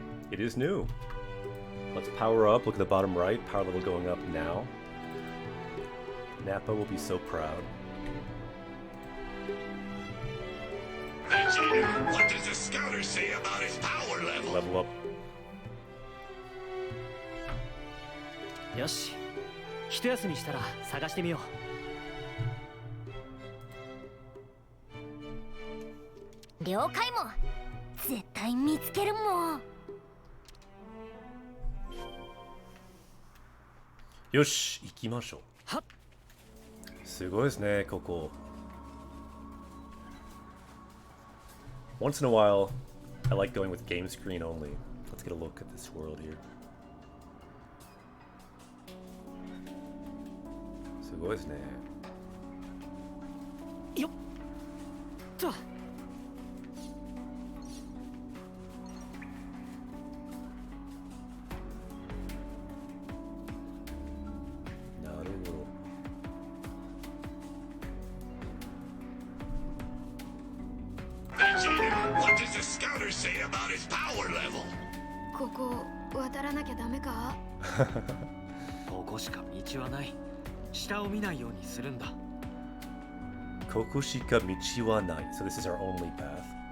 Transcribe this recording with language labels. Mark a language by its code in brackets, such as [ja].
[en] It is new. Let's power up. Look at the bottom right. Power level going up now. Nappa will be so proud. Vegeta, what does the scouter say about his power level? Level up. [ja] よし、一休みしたら探してみよ了解も絶対見つけるもん。よし、行きましょう。はっ。すごいですね、ここ。 [en] Once in a while, I like going with game screen only. Let's get a look at this world here. [ja] すごいですね。よっと。なるほど。 [en] Vegeta, what does the scouter say about his power level? [ja] ここ渡らなきゃダメか？ここしか道はない。下を見ないようにするんだ。ここしか道はない。 [en] So this is our only path.